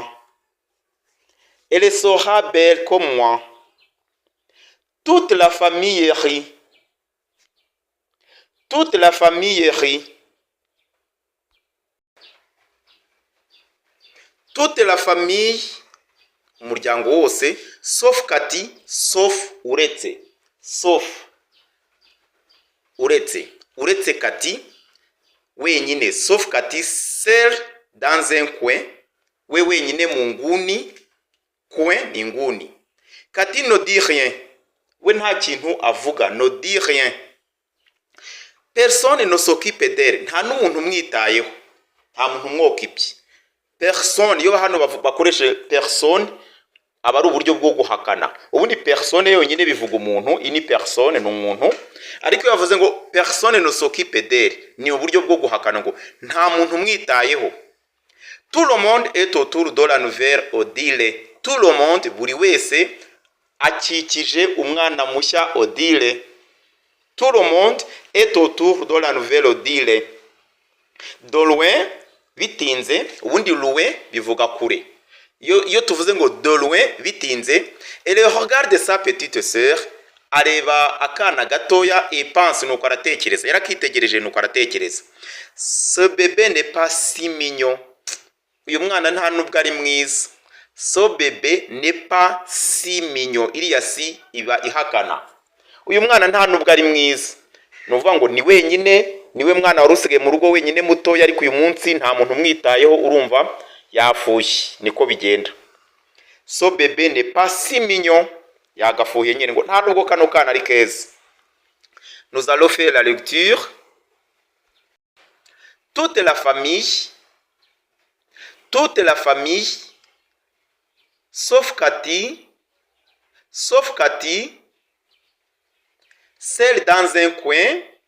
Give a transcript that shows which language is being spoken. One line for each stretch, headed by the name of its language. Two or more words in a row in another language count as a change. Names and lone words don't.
French: Elle sera belle comme moi. Toute la famille rit. Toute la famille rit. Toute la famille,
Kinyarwanda: umuryango wose,
French: sauf Kati, sauf uretse.
Kinyarwanda: Sauf uretse. Uretse Kati, wenyine,
French: sauf Kati, seul dans un coin,
Kinyarwanda: we wenyine mu nguni, coin ni nguni.
French: Kati ne dit rien.
Kinyarwanda: We nta kintu avuga,
French: ne dit rien. Personne ne s'occupe d'elle.
Kinyarwanda: Nta n'umuntu umwitayeho. Nta muntu umwokipye. Personne, iyo hano bakoreshe personne, aba ari uburyo bwo guhakana. Ubundi personne yonyine bivuga umuntu, ini personne ni umuntu. Ariko iyo bavuze ngo
French: personne ne s'occupe d'elle,
Kinyarwanda: ni uburyo bwo guhakana ngo nta muntu umwitayeho.
French: Tout le monde est autour de la nouvelle Odile. Tout le monde,
Kinyarwanda: buri wese akikije umwana mushya Odile.
French: Tout le monde est autour de la nouvelle Odile. De loin,
Kinyarwanda: bitinze, ubundi loin bivuga kure. Iyo tuvuze ngo
French: de loin bitinze, elle regarde sa petite sœur,
Kinyarwanda: areba akana gatoya
French: et pense,
Kinyarwanda: nuko aratekereza. Yarakitegereje nuko aratekereza.
French: Ce bébé n'est pas si mignon.
Kinyarwanda: Uyu mwana nta nubwo ari mwiza.
French: Ce bébé n'est pas si mignon.
Kinyarwanda: Iriya si iba ihakana. Uyu mwana nta nubwo ari mwiza. Nuvuga ngo ni wenyine, niwe mwana wari usigaye mu rugo wenyine mutoya, ariko uyu munsi nta muntu umwitayeho, urumva yafushye. Niko bigenda.
French: Ce bébé n'est pas si mignon.
Kinyarwanda: Yagafuye nyine ngo nta nubwo kano kana ari keza.
French: Nous allons faire la lecture. Toute la famille, sauf Kati, celle dans un coin.